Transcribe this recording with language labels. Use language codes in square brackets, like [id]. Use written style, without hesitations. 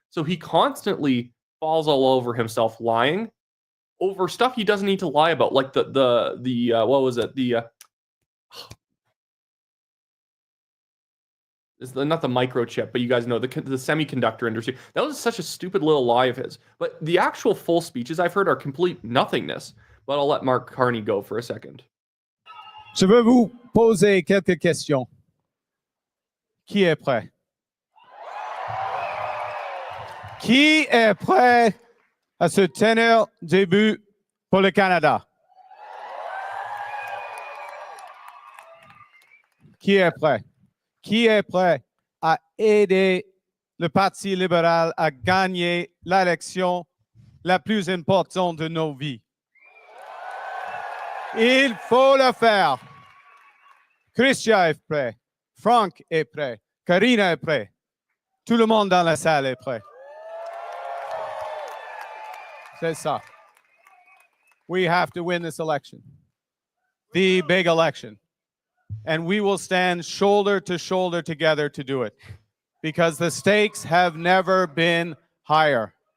[en] So he constantly falls all over himself lying over stuff he doesn't need to lie about, like the what was it? It's not the microchip, but you guys know the semiconductor industry. That was such a stupid little lie of his. But the actual full speeches I've heard are complete nothingness. But I'll let Mark Carney go for a second. [fr] Je veux vous poser quelques questions. Qui est prêt? Qui est prêt à se tenir debout pour le Canada? Qui est prêt? Qui est prêt à aider le Parti libéral à gagner l'élection la plus importante de nos vies? Il faut le faire. Christian est prêt. Frank est prêt. Karina est prêt. Tout le monde dans la salle est prêt. C'est ça. [en] We have to win this election. The big election. And we will stand shoulder to shoulder together to do it. Because the stakes have never been higher.